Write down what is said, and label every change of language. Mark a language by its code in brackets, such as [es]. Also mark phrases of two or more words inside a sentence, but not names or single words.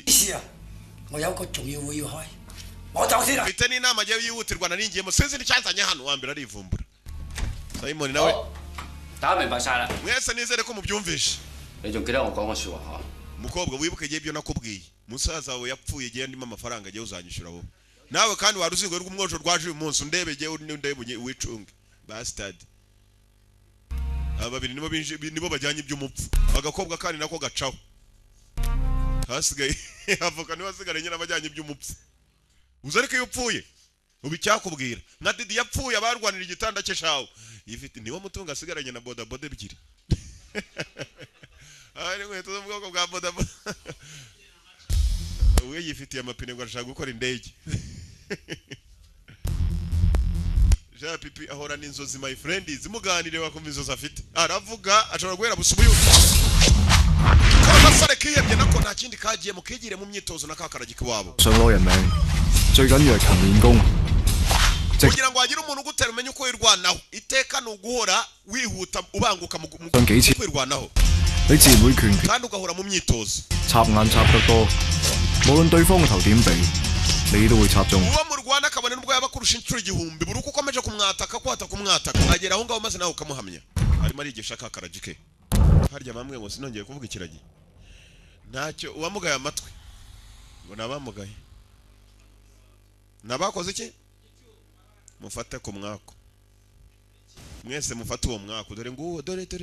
[yue] 是啊，我有個重要會要開，我走先啦。 [rw] mfite n'inama agiye yihutirwa naringiyemo sinzi n'icyanzanye hano wa mbere arivumbura Simon nawe [yue] 大家明白晒啦。 [rw] mwese nizere ko mubyumvishe [yue] 你仲記得我講嘅説話嚇？ [rw] mukobwa wibuke igihe ibyo nakubwiye musaza wawe yapfuye igihe ndimo amafaranga agiye uzanyishyura wowe nawe kandi wari uzingo rw'umwojo rwaje uyu munsi undebe igihe ndebe wicunge bastard aba babiri nibo bajyanye iby'umupfu agakobwa kandi nako gacaho hasigaye avoka niwe asigaranye n'abajyanye iby'umupfu uzi ariko iyo upfuye ubu icyakubwira nka Didi yapfuye abarwanira igitanda cye shawo yifite niwo mutungo asigaranye na bodaboda ebyiri ari nkweto zo mu bwoko bwa bodaboda uwe yifitiye amapine ngo arashaka gukora indege Jean Pipi ahora n'inzozi [en] my friend [rw] zimuganire wakumva inzozi afite aravuga ashobora guhera busubuye amasare kiyebye nako nta kindi kagiye mukigire mu myitozo nakakaragika wabo [yue] 想攞人命，最緊要係勤練功。 [rw] kugira ngo hagire umuntu ugutera umenye uko wirwanaho iteka ni uguhora wihuta ubanguka mu kwirwanaho [yue] 你自然會拳拳 [rw] kandi ugahora mu myitozo [yue] 插眼插得多，無論對方嘅頭點避，你都會插中。 [rw] uwo mu Rwanda kabone nubwo yaba kurusha inshuro igihumbi buri uko ukomeje kumwataka agera aho ngaho maze nawe ukamuhamya arimo arigisha kakaragike harya bamwe ngo sinongeye kuvuga ikiragi ntacyo uwamugaye amatwi ngo nabamugaye nabakoze iki mufate ku mwako mwese mufate uwo mwako dore nguwo dore